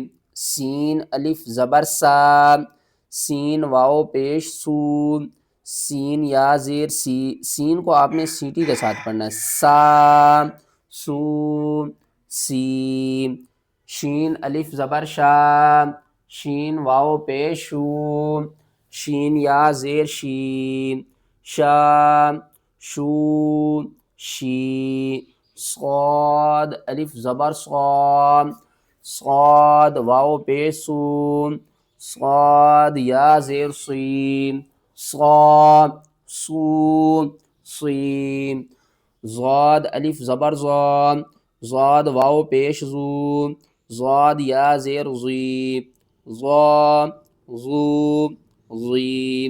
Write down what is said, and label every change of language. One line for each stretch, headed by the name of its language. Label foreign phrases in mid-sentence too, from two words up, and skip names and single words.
Urdu: سین الف زبر سا، سین واو پیش سو، سین یا زیر سی، سین کو آپ نے سیٹی کے ساتھ پڑھنا ہے، سا سو سی۔ شین الف زبر شا، شین واو پیش شو، شین یا زیر شی، شا شو شی۔ صاد الف زبر صا، صاد واو پیش سو، صاد یا زیر سی، صا سو سی۔ ضاد الف زبر ضا، ضاد واو پیش زو، ضاد یا زیر زی، ضا زو زی۔